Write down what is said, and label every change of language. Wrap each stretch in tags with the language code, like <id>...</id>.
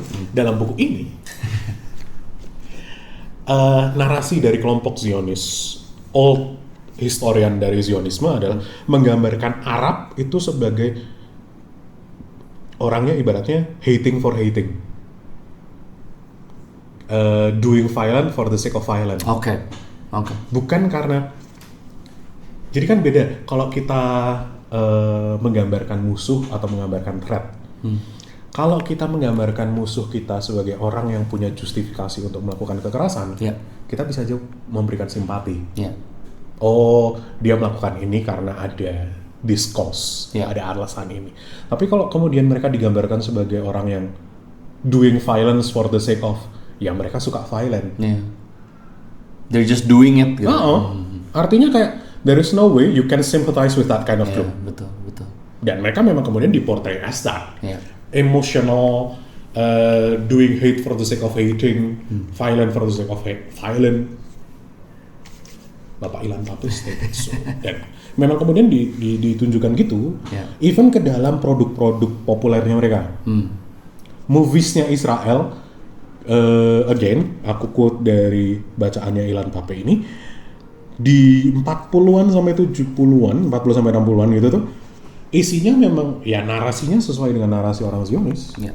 <id>Dalam buku ini, narasi dari kelompok Zionis,</id> <en>old historian</en> <id>dari Zionisme adalah menggambarkan Arab itu sebagai orangnya ibaratnya</id> <en>hating for hating. Doing violence for the sake of violence.</en> <id>Bukan karena, jadi kan beda kalau kita menggambarkan musuh atau menggambarkan threat. Kalau kita menggambarkan musuh kita sebagai orang yang punya justifikasi untuk melakukan kekerasan, kita bisa aja memberikan simpati. Oh, dia melakukan ini karena ada</id> <en>this cause,</en> <id>ada alasan ini. Tapi kalau kemudian mereka digambarkan sebagai orang yang</id> <en>doing violence for the sake of,</en> <id>ya mereka suka violent.</id> <en>They're just doing it gitu.</en> <id>Artinya kayak</id> <en>there is no way you can sympathize with that kind of group.</en> <id>Betul. Dan mereka memang kemudian diportray</id> <en>as that. Emotional, doing hate for the sake of hating, violent for the sake of violent. Bapak Ilan Papis stated so.</en> <id>Dan memang kemudian ditunjukkan gitu, even ke dalam produk-produk populernya mereka. Moviesnya Israel, again, aku quote dari bacaannya Ilan Pape ini, di 40-an sampai 70-an, 40 sampai 60-an gitu tuh, isinya memang ya narasinya sesuai dengan narasi orang Zionis.</id>